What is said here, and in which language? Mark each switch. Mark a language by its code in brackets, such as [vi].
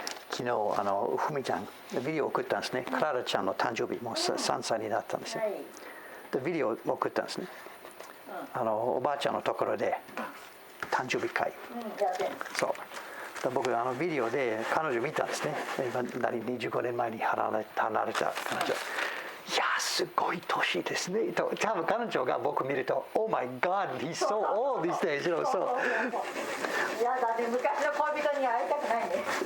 [ja] 昨日ふみちゃんビデオを送ったんですね。クララちゃんの誕生日もう3歳になったんですよ。でビデオを送ったんですね。おばあちゃんのところで誕生日会。そう。で僕ビデオで彼女見たんですね。 25年前に離れた彼女。いやすごい年ですねと多分彼女が僕見ると [en] Oh my God, he's so old these days, you know, so [ja] いやだって昔の恋人に会いたくないね。